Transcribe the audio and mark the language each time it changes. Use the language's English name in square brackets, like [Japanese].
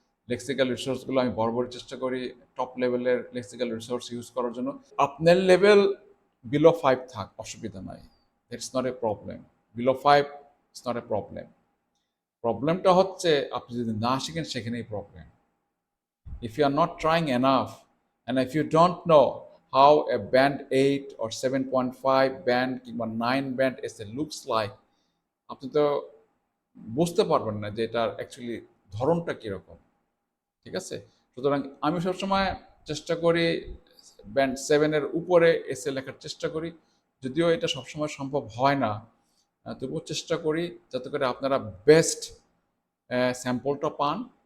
[Bangla] Lexical রিসোর্সগুলো আমি বরাবরই চেষ্টা করি টপ লেভেলের লেক্সিক্যাল রিসোর্স ইউজ করার জন্য। আপনার লেভেল বিলো 5 থাক, অসুবিধা নাই, [English] It's not a problem. [Bangla] Below 5 [English] It's not a problem. [Bangla] প্রবলেমটা হচ্ছে আপনি যদি না শিখেন, সেখানেই problem. [English] If you are not trying enough and if you don't know how a band 8 or 7.5 band কিংবা 9 band essay looks like, [Bangla] আপনি তো বুঝতে পারবেন না যে এটার অ্যাকচুয়ালি ধরনটা কীরকম। ঠিক আছে, সুতরাং আমি সবসময় চেষ্টা করি ব্যান্ড 7-এর উপরে এসে লেখার চেষ্টা করি, যদিও এটা সবসময় সম্ভব হয় না, তবুও চেষ্টা করি যাতে করে আপনারা বেস্ট স্যাম্পলটা পান।